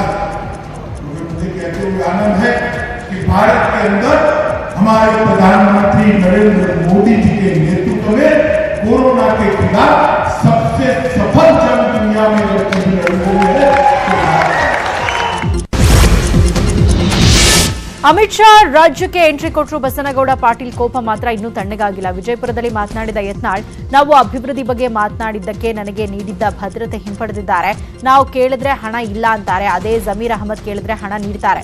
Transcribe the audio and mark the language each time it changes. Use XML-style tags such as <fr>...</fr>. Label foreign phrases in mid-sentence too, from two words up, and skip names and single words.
<hi>मुझे कहते हुए आनंद है कि भारत के अंदर हमारे प्रधानमंत्री नरेंद्र मोदी जी के नेतृत्व में कोरोना के खिलाफ सबसे सफल जंग दुनिया में लड़ी है।</hi> <kn>ಅಮಿತ್ ಶಾ ರಾಜ್ಯಕ್ಕೆ ಎಂಟ್ರಿ ಕೊಟ್ಟರು. ಬಸನಗೌಡ ಪಾಟೀಲ್ ಕೋಪ ಮಾತ್ರ ಇನ್ನೂ ತಣ್ಣಗಾಗಿಲ್ಲ. ವಿಜಯಪುರದಲ್ಲಿ ಮಾತನಾಡಿದ ಯತ್ನಾಳ್, ನಾವು ಅಭಿವೃದ್ಧಿ ಬಗ್ಗೆ ಮಾತನಾಡಿದ್ದಕ್ಕೆ ನನಗೆ ನೀಡಿದ್ದ ಭದ್ರತೆ ಹಿಂಪಡೆದಿದ್ದಾರೆ. ನಾವು ಕೇಳಿದ್ರೆ ಹಣ ಇಲ್ಲ ಅಂತಾರೆ. ಅದೇ ಜಮೀರ್ ಅಹಮದ್ ಕೇಳಿದ್ರೆ ಹಣ ನೀಡ್ತಾರೆ.</kn>